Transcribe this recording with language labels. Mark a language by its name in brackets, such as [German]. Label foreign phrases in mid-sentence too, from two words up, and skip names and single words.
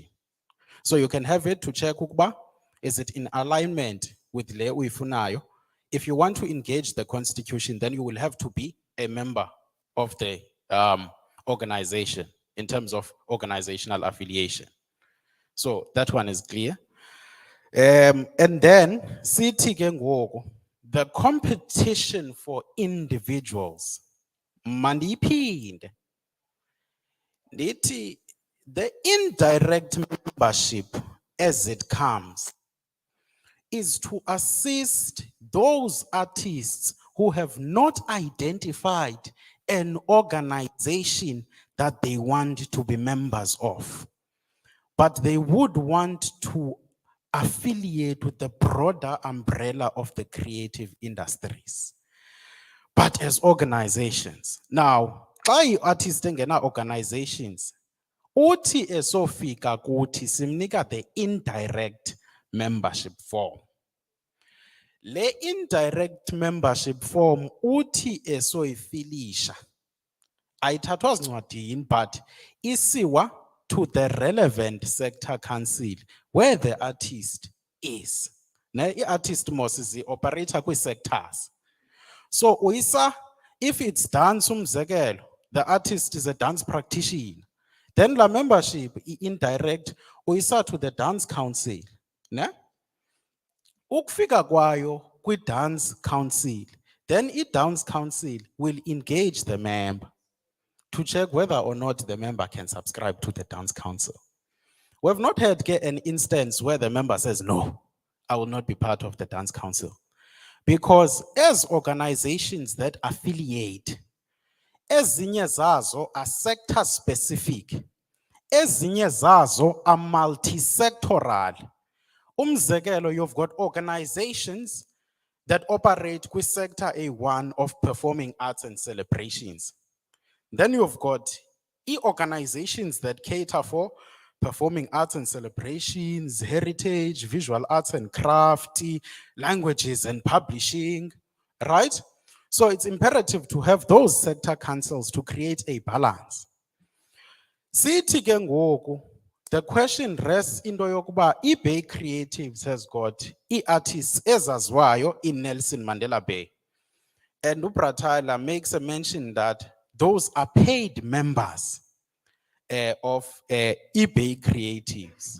[English] So you can have it to check ukuba, is it in alignment with [Xhosa] le uyifunayo? [English] If you want to engage the constitution, then you will have to be a member of the organization in terms of organizational affiliation. So that one is clear. And then, [Xhosa] sithi ke ngoku, [English] the competition for individuals, [Xhosa] mandiphinde, ndithi [English] the indirect membership as it comes is to assist those artists who have not identified an organization that they want to be members of, but they would want to affiliate with the broader umbrella of the creative industries. But as organizations, now, xa artists engena organizations, [Xhosa] uthi esofika kuthi simnika [English] the indirect membership form. Le indirect membership form [Xhosa] uthi esoyifilisha ayithathwa zincwadini [English] but isiwa to the relevant sector council where the artist is. The artist must is the operator kwi sectors. So uisa, if it's dance umzekelo, the artist is a dance practitioner. Then la membership indirect uisa to the dance council. Ne? [Xhosa] Ukufika kwayo kwi [English] dance council, then i dance council will engage the member to check whether or not the member can subscribe to the dance council. We have not had an instance where the member says, no, I will not be part of the dance council. Because as organizations that affiliate, [Xhosa] ezinye zazo [English] are sector specific, [Xhosa] ezinye zazo [English] are multi-sectoral. Umzekelo, you've got organizations that operate with sector A1 of performing arts and celebrations. Then you've got organizations that cater for performing arts and celebrations, heritage, visual arts and craft, languages and publishing, right? So it's imperative to have those sector councils to create a balance. [Xhosa] Sithi ke ngoku, [English] the question rests into yokuba eBay Creatives has got artists ezaziwayo in Nelson Mandela Bay. And Tyler makes a mention that those are paid members of eBay Creatives.